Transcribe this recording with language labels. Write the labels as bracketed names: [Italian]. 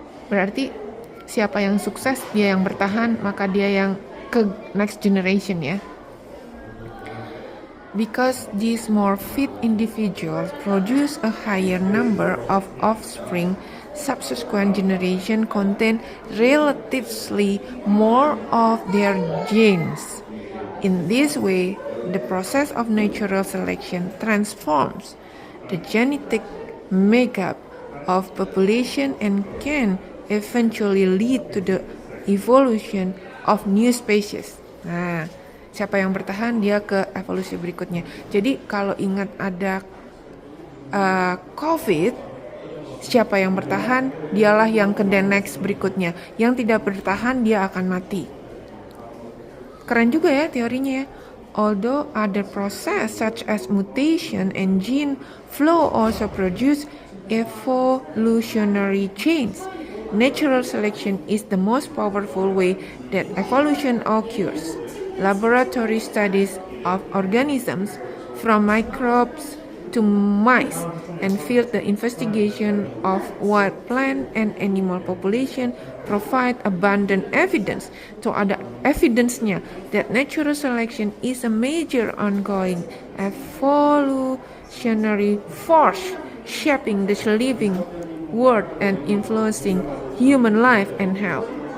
[Indonesian] Berarti siapa yang sukses dia yang bertahan, maka dia yang ke [English] next generation [Indonesian] ya. [English] Because these more fit individuals produce a higher number of offspring, subsequent generation contain relatively more of their genes. In this way, the process of natural selection transforms the genetic makeup of population and can eventually lead to the evolution of new species. [Indonesian] Nah, siapa yang bertahan dia ke evolusi berikutnya. Jadi kalau ingat ada COVID, siapa yang bertahan dialah yang ke [English] the next [Indonesian] berikutnya. Yang tidak bertahan dia akan mati. Keren juga ya teorinya ya. [English] Although other process such as mutation and gene flow also produce evolutionary change, natural selection is the most powerful way that evolution occurs. Laboratory studies of organisms from microbes to mice and field the investigation of wild plant and animal population provide abundant evidence to [Indonesian] ada evidence-nya [English] that natural selection is a major ongoing evolutionary force shaping the living world and influencing human life and health.